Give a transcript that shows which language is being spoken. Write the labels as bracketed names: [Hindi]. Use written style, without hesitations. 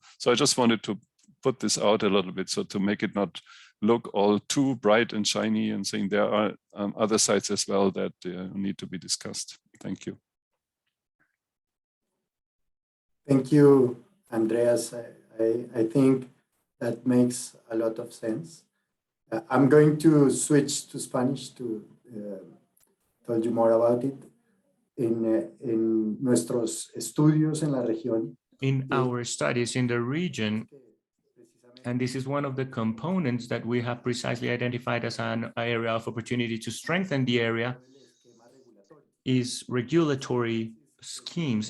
[English] So I just wanted to put this out a little bit, so to make it not look all too bright and shiny, and saying there are other sides as well that need to be discussed. Thank you. Thank you, Andreas. I think that makes a lot of sense. I'm going to switch to Spanish to tell you more about it. [Spanish] En nuestros estudios en la región. [English] In our studies in the region, And this is one of the components that we have precisely identified as an area of opportunity to strengthen the area is regulatory schemes.